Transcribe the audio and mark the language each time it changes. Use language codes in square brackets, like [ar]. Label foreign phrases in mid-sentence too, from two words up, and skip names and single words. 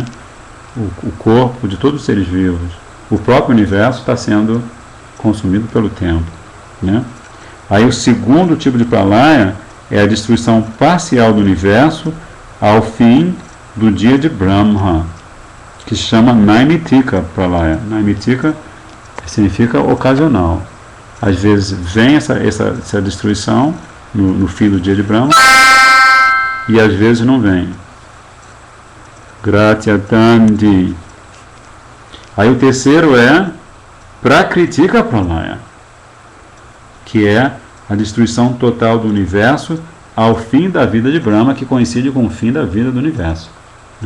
[pt] O corpo de todos os seres vivos. O próprio universo está sendo consumido pelo tempo, né? Aí o segundo tipo de pralaya é a destruição parcial do universo ao fim do dia de Brahma, que se chama [sa] Naimitika pralaya. [pt] Naimitika significa ocasional. Às vezes vem essa destruição no fim do dia de Brahma e às vezes não vem. Gratyatandi. Aí o terceiro é [sa] Prakritika pralaya, [pt] que é a destruição total do universo ao fim da vida de Brahma, que coincide com o fim da vida do universo, né?